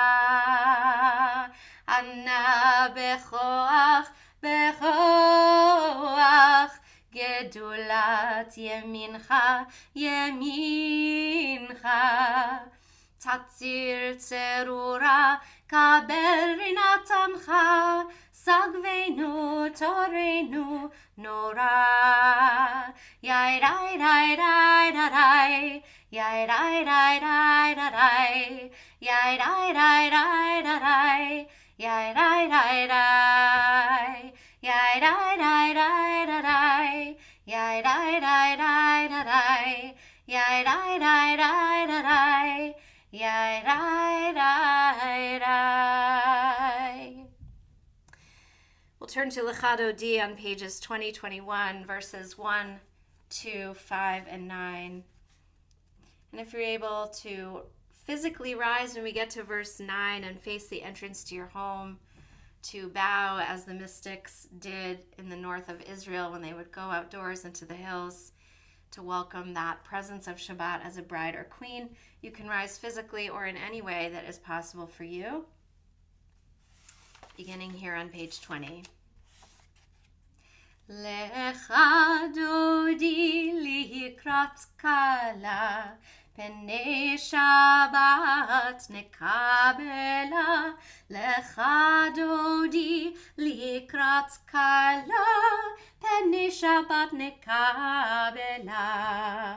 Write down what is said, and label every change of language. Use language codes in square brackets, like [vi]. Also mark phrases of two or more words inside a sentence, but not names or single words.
[he] אנא בכח, בכח, גדולת ימינך, ימינך. תתיר צרורה, קבל רנת עמך, שגבנו טהרנו נורא. Yai dai dai dai dai, yai dai dai dai dai, yai dai dai dai dai, yai dai dai dai, yai dai dai dai dai, yai dai dai dai dai, yai dai dai dai dai, yai dai dai dai. [en] We'll turn to Lechado D on pages 20-21, verses 1, 2, 5, and 9. And if you're able to physically rise when we get to verse 9 and face the entrance to your home, to bow as the mystics did in the north of Israel when they would go outdoors into the hills to welcome that presence of Shabbat as a bride or queen, you can rise physically or in any way that is possible for you. Beginning here on page 20. [he] לכה דודי לקראת כלה, פני שבת נקבלה. לכה דודי לקראת כלה, פני שבת נקבלה.